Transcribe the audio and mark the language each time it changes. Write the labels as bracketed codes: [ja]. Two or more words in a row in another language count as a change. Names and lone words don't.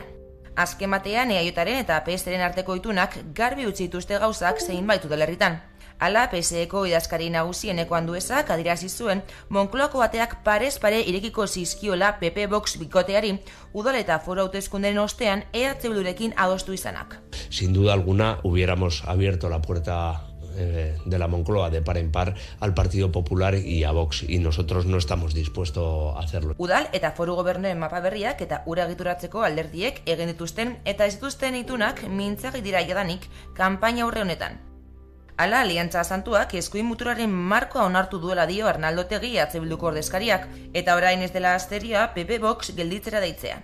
[eu] Azken batean, EAJaren eta PSren arteko itunak garbi utzi dituzte gauzak zeinbait udalerritan. Hala, PSeko idazkari nagusieneko Anduezak adierazi zuen Moncloako bateak parez pare irekiko zizkiola PP Vox bikoteari udal eta foru hauteskundeen ostean EH Bildurekin adostu izanak. [es] Sin duda alguna hubiéramos abierto la puerta de la Moncloa de par en par al Partido Popular y a Vox, y nosotros no estamos dispuestos a hacerlo. [eu] Udal eta foru gobernuen mapa berriak eta ura egituratzeko alderdiek egin dituzten eta ez dituzten itunak mintzagi dira jadanik kanpaina aurre honetan. Hala, Aliantza Santuak eskuin muturaren markoa onartu duela dio Arnaldo Otegi EH Bilduko ordezkariak, eta orain ez dela asteria PP Vox gelditzera deitzea.